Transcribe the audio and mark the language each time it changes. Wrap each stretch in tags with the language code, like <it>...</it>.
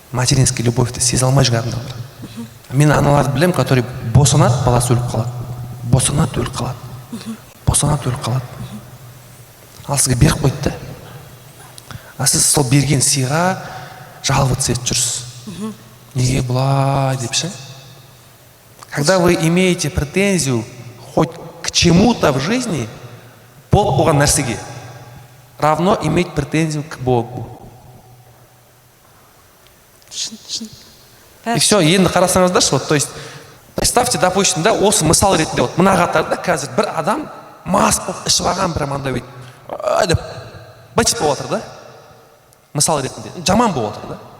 <kk>Материнский любовьті сезе алмай жүрген адамдар бар. Мен аналарды білем,</kk> <ru>который</ru> <kk>босанады, баласы өліп қалады. Босанады, өліп қалады. Босанады, өліп қалады. Ал сізге беріп қойды да. А сіз сол берген сыйға жаловаться етіп жүрсіз. Неге бұлай деп ше?</kk> <ru>Когда вы имеете претензию хоть к чему-то в жизни,</ru> <kk>болып болған нәрсеге,</kk> <ru>равно иметь претензию к Богу.</ru> <kk>И все, енді қарасаңыздаршы,</kk> <ru>вот, то есть, представьте, допустим, да,</ru> <kk>осы мысал ретінде, вот, мына қатарда қазір бір адам мас болып ішіп алған бір андай бүйтіп, деп, бытып болып отыр да, мысал ретінде, жаман болып отыр да.</kk>